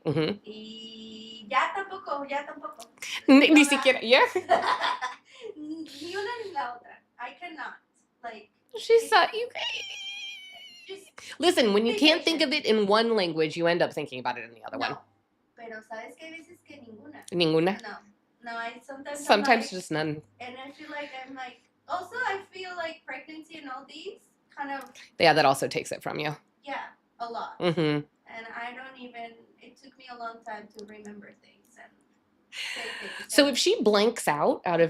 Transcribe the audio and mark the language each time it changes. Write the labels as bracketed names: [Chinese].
[Spanish] Mm-hmm. Y ya tampoco. Ni siquiera, yeah. Ni una ni la otra. [English] I cannot, like. She saw you. Listen, when you can't think of it in one language, you end up thinking about it in the other one. [Spanish] Pero sabes que hay veces que ninguna. Ninguna? [English] No, I sometimes like, just none. And I feel like also I feel like pregnancy and all these kind of. Yeah, that also takes it from you. Yeah, a lot. Mm-hmm. and I don't even. It took me a long time to remember things and say things. So and if she blanks out of